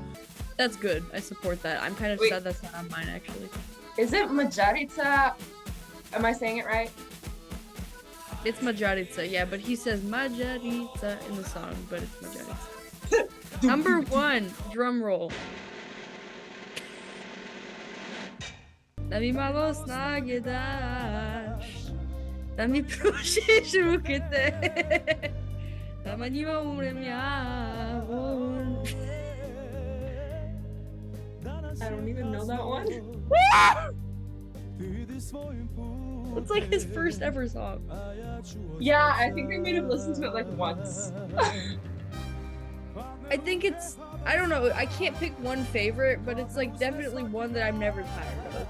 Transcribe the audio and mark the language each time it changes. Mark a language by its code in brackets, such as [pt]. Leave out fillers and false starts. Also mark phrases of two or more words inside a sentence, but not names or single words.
[en] That's good. I support that. I'm kind of Wait. sad that's not on mine, actually. Is it Majarica? Am I saying it right? It's Majarica, yeah, but he says Majarica in the song, but it's Majarica. Number 1, drum roll. [sr] Da mi malo snage daš, da mi pružiš ruke te, da ma njima umrem ja. [en] I don't even know that one. It's like his first ever song. Yeah, I think I might have listened to it like once. I think it's, I don't know, I can't pick one favorite, but it's like definitely one that I'm never tired of.